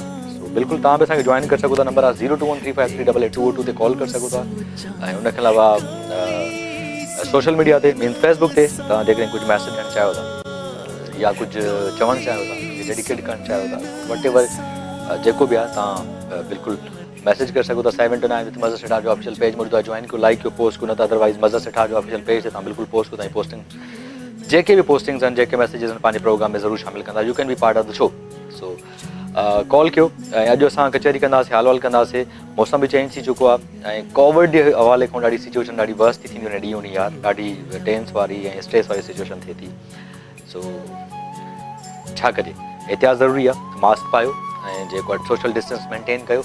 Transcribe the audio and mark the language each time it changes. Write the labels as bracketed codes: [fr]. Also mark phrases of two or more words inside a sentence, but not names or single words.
[sd] बिल्कुलु तव्हां बि असांखे जॉइन करे सघो था। नंबर आहे 02135388202 ते कॉल करे सघो था। ऐं उनखे अलावा [en] social media [sd] ते मीन्स फेसबुक ते तव्हां जेकॾहिं कुझु मैसेज ॾियणु चाहियो था या कुझु चवणु चाहियो था, डेडिकेट करणु चाहियो था, वट एवर जेको बि आहे तव्हां बिल्कुलु मैसेज करे सघो था। 7 to 9 विद मज़र सितार जो [en] official page [sd] मौजूदु आहे, जॉइन कयो, लाइक कयो, पोस्ट कयो, न त अदरवाइज़ मज़र सितार जो [en] official page [sd] ते तव्हां बिल्कुलु पोस्ट कयो। तव्हांजी पोस्टिंग जेके बि पोस्टिंग्स आहिनि, जेके मैसेजिस आहिनि, पंहिंजे प्रोग्राम में ज़रूरु शामिलु कंदा। [en] You can be part of the show. So कॉल कयो। [sd] ऐं अॼु असां कचहरी कंदासीं, हाल वाल कंदासीं। मौसम बि चेंज थी चुको आहे ऐं कोविड जे हवाले खां ॾाढी सिचुएशन ॾाढी वर्स्ट थी थींदी वञे ॾींहों ॾींहुं यार, ॾाढी टेंस वारी ऐं स्ट्रेस वारी सिचुएशन थिए थी। सो छा कजे, एहतियात ज़रूरी आहे, मास्क पायो ऐं जेको आहे [en] social distance maintain [sd] कयो।